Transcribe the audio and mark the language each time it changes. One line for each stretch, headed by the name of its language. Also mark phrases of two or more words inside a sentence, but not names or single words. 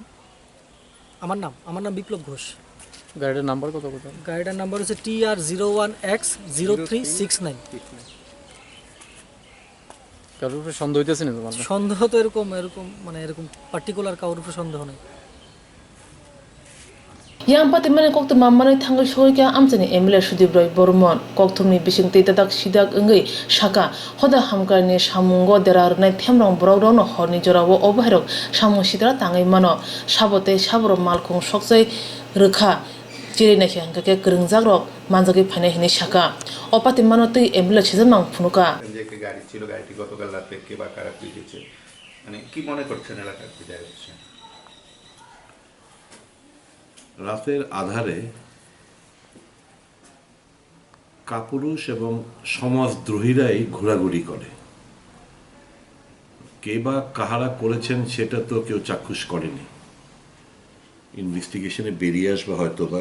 Bangla: আমার নাম বিপ্লব ঘোষ গাড়িটার নাম্বার কত গাড়িটার নাম্বার হচ্ছে TR01X0369 কারোর উপরে সন্দেহ হইতেছে না তোমার সন্দেহ তো এরকম মানে এরকম পার্টিকুলার কারোর উপরে সন্দেহ নেই
Kok Borok: yang patimani kokto mamani thangai soika amchani MLA Sudip Roy Barman kokthumni bisingtei tadak sidak engei saka hoda hamkarni samungo derarnai themrang borokrog horni jorawo obhairok samung sidra tangai mano sabote sabro malkhung sokchai rwjakha jiri naikha hangke krungjakrok manjagi phainai hini saka opatimano tui MLA chijamang phunuka
Bangla: যে একটা গাড়ি ছিল গাড়িটি গতকাল রাতে কে বা কারা পিটিয়েছে মানে কি মনে করছেন এলাকার বিদায় হচ্ছে রাতের আধারে কাপুরুষ এবং সমাজদ্রোহীরাই ঘোরাঘুরি করে কে বা কাহারা করেছেন সেটা তো কেউ চাক্ষুষ করেনি ইনভেস্টিগেশনে বেরিয়ে আসবে হয়তো বা